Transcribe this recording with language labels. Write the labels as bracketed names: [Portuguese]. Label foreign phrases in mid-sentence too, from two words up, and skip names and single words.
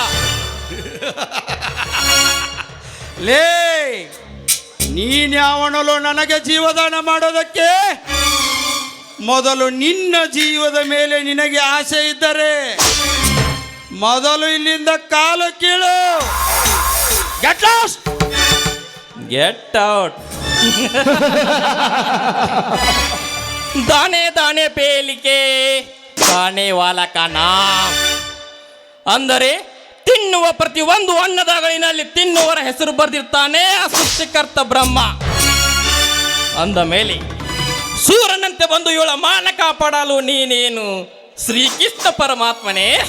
[Kannada] ಲೇ, ನೀನ್ಯಾವನಲು ನನಗೆ ಜೀವದಾನ ಮಾಡೋದಕ್ಕೆ? ಮೊದಲು ನಿನ್ನ ಜೀವದ ಮೇಲೆ ನಿನಗೆ ಆಸೆ ಇದ್ದರೆ ಮೊದಲು ಇಲ್ಲಿಂದ ಕಾಲು ಕೀಳು. [English] get lost, get out. [Hindi] दाने दाने पे लिखे खाने वाला का नाम. [Kannada] ಅಂದರೆ ತಿನ್ನುವ ಪ್ರತಿ ಒಂದು ಅನ್ನದಾಗಳಿನಲ್ಲಿ ತಿನ್ನುವರ ಹೆಸರು ಬರೆದಿರ್ತಾನೆ ಆ ಸೃಷ್ಟಿಕರ್ತ ಬ್ರಹ್ಮ. ಅಂದ ಮೇಲೆ ಸೂರ್ಯನಂತೆ ಬಂದು ಇವಳ ಮಾನ ಕಾಪಾಡಲು ನೀನೇನು ಶ್ರೀಕೃಷ್ಣ ಪರಮಾತ್ಮನೇ?